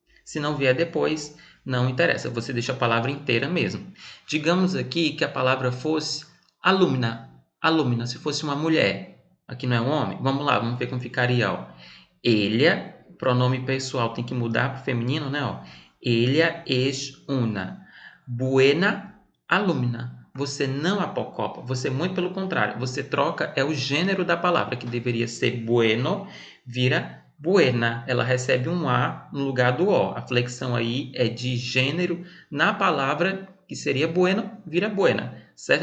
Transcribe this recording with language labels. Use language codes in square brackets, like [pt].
[pt] Se não vier depois, não interessa, você deixa a palavra inteira mesmo. Digamos aqui que a palavra fosse alumna. Alumna, se fosse uma mulher. Aqui não é um homem? Vamos lá, vamos ver como ficaria. Ó. Ella, pronome pessoal tem que mudar para o feminino, né? Ó. [es] Ella es una buena alumna. [pt] Você não apocopa, você muito pelo contrário, você troca o gênero da palavra, que deveria ser bueno, vira buena. Ela recebe um A no lugar do O. A flexão aí é de gênero na palavra que seria bueno, vira buena. Certo?